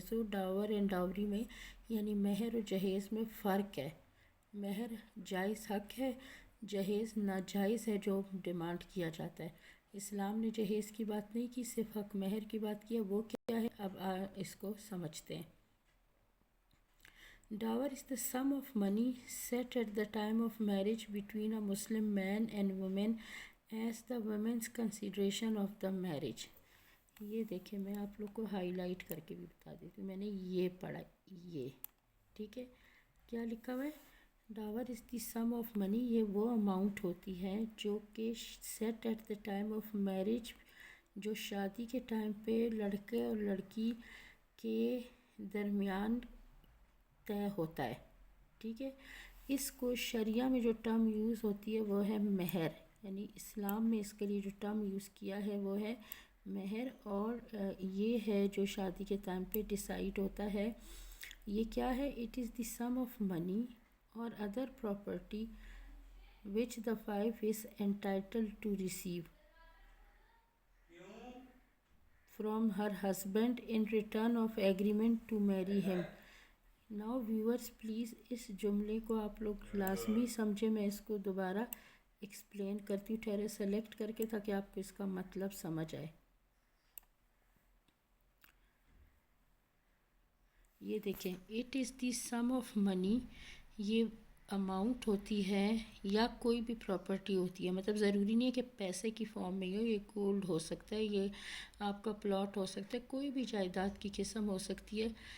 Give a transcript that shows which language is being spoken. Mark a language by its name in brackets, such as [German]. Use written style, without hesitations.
[Urdu] So Dabur and dowry میں یعنی مہر اور جہیز میں فرق ہے. مہر جائز حق ہے، جہیز ناجائز ہے جو ڈیمانڈ کیا جاتا ہے. اسلام نے جہیز کی بات نہیں کی، صرف حق مہر کی بات کی ہے. وہ کیا ہے اب اس کو سمجھتے ہیں. [English] Dower is the sum of money set at the time of marriage between a Muslim man and woman as the woman's consideration of the marriage. [Urdu] یہ دیکھیں میں آپ لوگ کو ہائی لائٹ کر کے بھی بتا دیتی ہوں، میں نے یہ پڑھا، یہ ٹھیک ہے. کیا لکھا ہوا ہے؟ [English] dower is the sum of money, [Urdu] یہ وہ اماؤنٹ ہوتی ہے جو کہ [English] set at the time of marriage, [Urdu] جو شادی کے ٹائم پہ لڑکے اور لڑکی کے درمیان طے ہوتا ہے، ٹھیک ہے. اس کو شریعہ میں جو ٹرم یوز ہوتی ہے وہ ہے مہر، یعنی اسلام میں اس کے لیے جو ٹرم یوز کیا ہے وہ ہے مہر اور یہ ہے جو شادی کے ٹائم پہ ڈیسائیڈ ہوتا ہے. یہ کیا ہے؟ [English] It is the sum of money اور other property which the wife is entitled to receive from her husband in return of agreement to marry him. Now viewers please [Urdu] اس جملے کو آپ لوگ لازمی سمجھیں. میں اس کو دوبارہ ایکسپلین کرتی ہوں ٹھہرے سلیکٹ کر کے تاکہ آپ کو اس کا مطلب سمجھ آئے. یہ دیکھیں [English] it is the sum of money, [Urdu] یہ اماؤنٹ ہوتی ہے یا کوئی بھی پراپرٹی ہوتی ہے، مطلب ضروری نہیں ہے کہ پیسے کی فارم میں ہو، یہ گولڈ ہو سکتا ہے، یہ آپ کا پلاٹ ہو سکتا ہے، کوئی بھی جائیداد کی قسم ہو سکتی ہے.